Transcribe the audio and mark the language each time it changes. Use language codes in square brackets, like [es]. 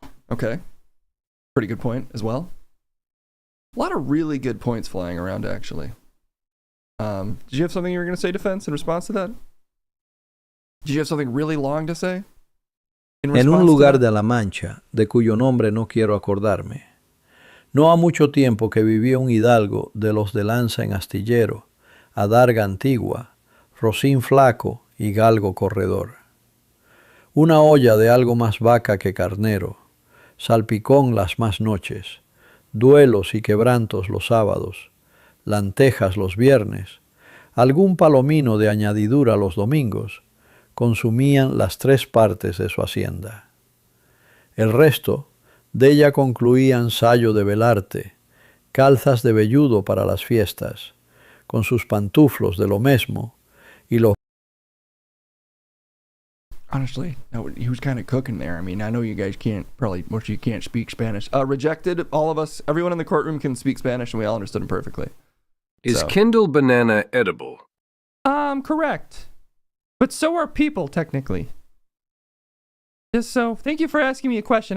[en] Okay. Pretty good point as well. A lot of really good points flying around, actually. Did you have something you were going to say, defense, in response to that? Did you have something really long to say? [es] En un lugar de la Mancha, de cuyo nombre no quiero acordarme, no ha mucho tiempo que vivía un hidalgo de los de lanza en astillero, adarga antigua, rocín flaco y galgo corredor. Una olla de algo más vaca que carnero, salpicón las más noches, duelos y quebrantos los sábados, lantejas los viernes, algún palomino de añadidura los domingos, consumían las 3 partes de su hacienda. El resto, de ella concluían sayo de velarte, calzas de velludo para las fiestas, con sus pantuflos de lo mesmo, y los... [en] Honestly, no, he was kind of cooking there. I mean, I know you guys can't, probably most of you can't speak Spanish. Rejected, all of us, everyone in the courtroom can speak Spanish, and we all understood him perfectly. Is Kindle banana edible? Correct. But so are people, technically. Just so, thank you for asking me a question.